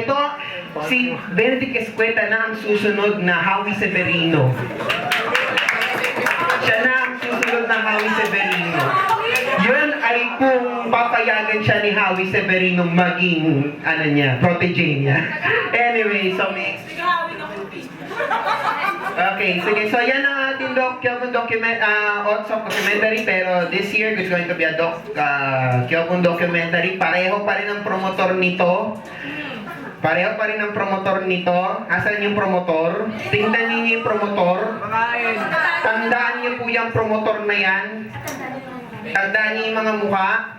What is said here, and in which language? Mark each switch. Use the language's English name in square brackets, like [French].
[Filipino] Ito, si Benedict Escueta na ang susunod na Howie Severino. Siya na ang susunod na Howie Severino. Yun ay kung papayagan siya ni Howie Severino maging, ano niya, protege niya. Anyway, so may... Okay, sige. [English] So [Filipino] yan ang ating KyoBun documentary, pero [English] this year it's going to be a KyoBun documentary. [Filipino] Pareho pa rin ang promotor nito. Pareho pa rin ang promotor nito. Asan yung promotor? Tingnan niyo yung promotor. Tandaan niyo po yung promotor na yan. Tandaan niyo yung mga mukha.